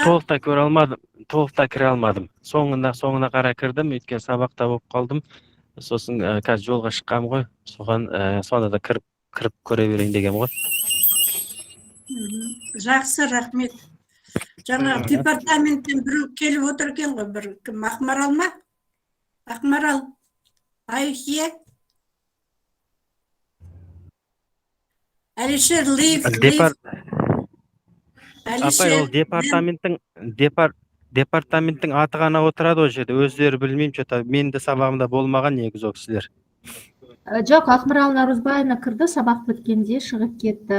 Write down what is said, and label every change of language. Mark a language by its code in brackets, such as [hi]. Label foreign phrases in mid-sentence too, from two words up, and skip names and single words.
[kk] толықтай көре алмадым, толықтай кіре алмадым. Соңына қарай кірдім, өйткені сабақта болып қалдым. Сосын қазір жолға шыққам ғой, соған сонда да кіріп көре берейін деген ғой. Жақсы, рахмет. Жаңағы департаменттен біреу келіп отыр екен ғой, бір кім, Ақмарал ма? Ақмарал, [en] are you here? Әлішер, leave. [kk] Апай, ол департаменттің аты ғана отырады ол жерде, өздері білмеймін, что-то менің де сабағымда болмаған негізі ол кісілер. Жоқ, Ақмарал Нарузбаевна кірді, сабақ біткенде шығып кетті.